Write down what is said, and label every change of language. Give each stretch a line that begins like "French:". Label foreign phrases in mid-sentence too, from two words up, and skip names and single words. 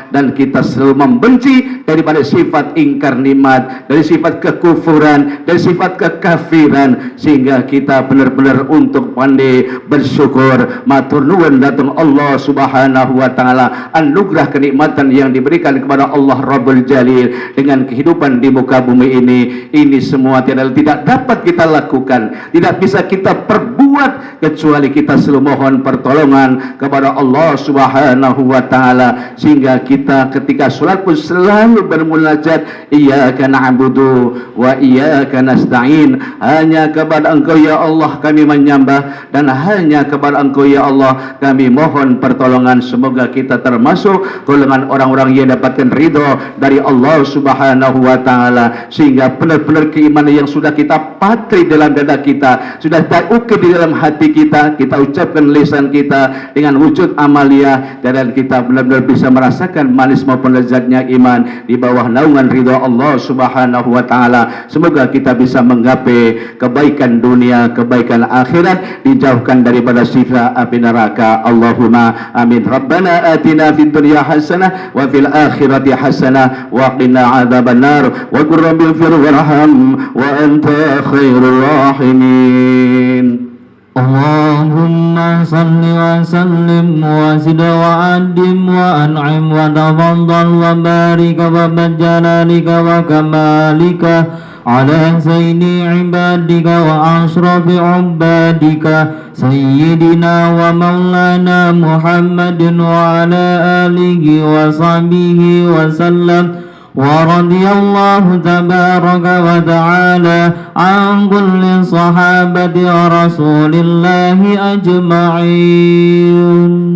Indonesian: Dan kita selalu membenci daripada sifat ingkar nikmat, dari sifat kekufuran, dan sifat kekafiran, sehingga kita benar-benar untuk pandai bersyukur,
Javanese: matur nuwun
Indonesian: datang Allah
Arabic: سبحانه وتعالى,
Indonesian: anugerah kenikmatan yang diberikan kepada Allah
Arabic: رب الجليل
Indonesian: dengan kehidupan di muka bumi ini. Ini semua tidak dapat kita lakukan, tidak bisa kita perbuat, kecuali kita selalu mohon pertolongan kepada Allah
Arabic: سبحانه وتعالى.
Indonesian: Sehingga kita ketika sholat pun selalu bermunajat,
Arabic: إياك نعبد وإياك نستعين.
Indonesian: Hanya kepada Engkau ya Allah kami menyembah, dan hanya kepada Engkau ya Allah kami mohon pertolongan. Semoga kita termasuk golongan orang-orang yang dapatkan ridho dari Allah
Arabic: سبحانه وتعالى,
Indonesian: sehingga benar-benar keimanan yang sudah kita patri dalam dada kita, sudah terukir di dalam hati kita, kita ucapkan lisan kita dengan wujud amalia, dan kita benar-benar bisa merasakan manis maupun lezatnya iman di bawah naungan ridho Allah
Arabic: سبحانه وتعالى.
Indonesian: Semoga kita bisa menggapai kebaikan dunia, kebaikan akhirat, dijauhkan daripada siksa api neraka.
Arabic: اللهم آمين. ربنا آتنا في الدنيا حسنة وفي الآخرة حسنة وقنا عذاب النار وقل رب اغفر وارحم وأنت خير الراحمين. اللهم صل وسلم وزد وأدم وأنعم وتفضل وبارك وبجلالك وكمالك على سيد عبادك وأشرف عبادك سيدنا ومولانا محمد وعلى آله وصحبه وسلم. ورضي الله تبارك وتعالى عن كل صحابة رسول الله أجمعين.